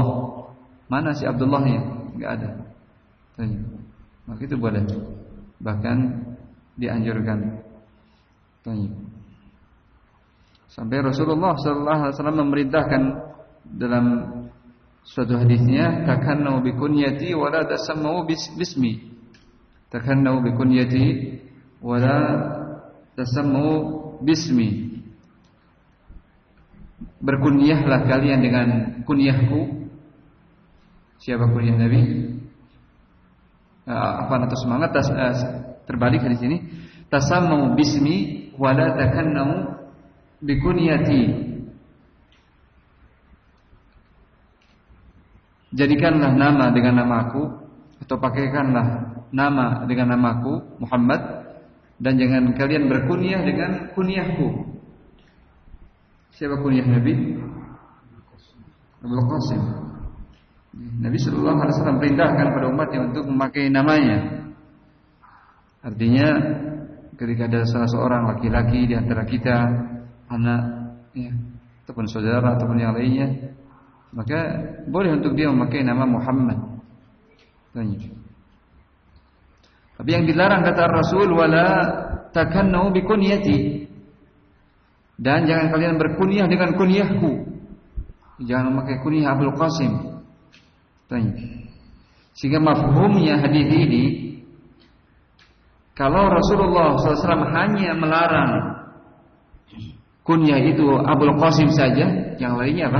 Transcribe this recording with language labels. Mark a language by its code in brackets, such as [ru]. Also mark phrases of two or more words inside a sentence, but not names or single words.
[id] Mana si Abdullahnya? Enggak ada. Tanya. Maka itu boleh. Bahkan dianjurkan. Tanya. Sampai Rasulullah [ar] صلى الله عليه وسلم [id] memerintahkan dalam suatu hadisnya, [ar] تكنوا بكنيتي ولا تسموا باسمي. تكنوا بكنيتي ولا تسموا باسمي. [id] Berkunyahlah kalian dengan kunyahku. Siapa kunyah Nabi? Atau semangat terbalik di sini. [ar] تسموا باسمي ولا تكنوا بكنيتي. [id] Jadikanlah nama dengan namaku, atau pakaikanlah nama dengan namaku Muhammad, dan jangan kalian berkunyah dengan kunyahku. Siapa kunyah Nabi? Abul Qasim. Nabi [ar] صلى الله عليه وسلم [id] perintahkan pada umatnya untuk memakai namanya. Artinya ketika ada salah seorang laki-laki di antara kita, anak ya, ataupun saudara ataupun yang lainnya, maka boleh untuk dia memakai nama Muhammad. Tanya. Tapi yang dilarang kata Rasul, [ar] ولا تكنوا بكنيتي. [id] Dan jangan kalian berkunyah dengan kunyahku. Jangan memakai kunyah Abul Qasim. Tanya. Sehingga mafhumnya hadis ini, kalau Rasulullah SAW hanya melarang kunyah itu Abul Qasim saja, yang lainnya apa?